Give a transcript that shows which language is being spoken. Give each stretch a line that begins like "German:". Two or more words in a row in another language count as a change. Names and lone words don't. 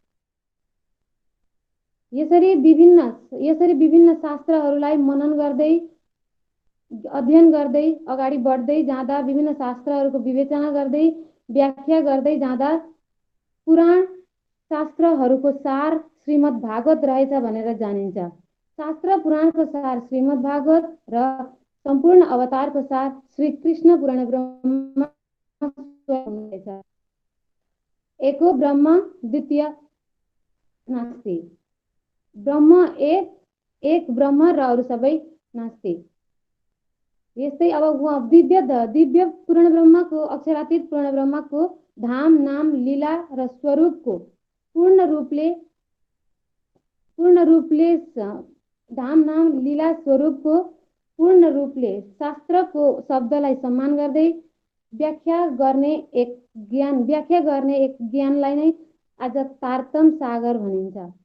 Nepali: यसरी विभिन्न शास्त्रहरूलाई मनन गर्दै, अध्ययन गर्दै अगाडि बढ्दै जाँदा, विभिन्न शास्त्रहरूको विवेचना गर्दै, व्याख्या गर्दै जाँदा पुराण शास्त्रहरूको सार श्रीमद् भागवत रहेछ भनेर जानिन्छ। शास्त्र पुराणको सार श्रीमद् भागवत र सम्पूर्ण अवतारको सार श्री कृष्ण पुराण ब्रह्म हुनेछ।
Sanskrit: एको ब्रह्म द्वितीय नास्ति।
Nepali: ब्रह्म एक ब्रह्म र अरू सबै नास्ति। यस्तै अब दिव्य पूर्ण ब्रह्मको, अक्षरातीत पूर्ण ब्रह्मको धाम, नाम, लीला र स्वरूपको पूर्ण रूपले धाम, नाम, लीला, स्वरूपको पूर्ण रूपले शास्त्रको शब्दलाई सम्मान गर्दै व्याख्या गर्ने एक ज्ञानलाई नै आज तारतम्य सागर भनिन्छ।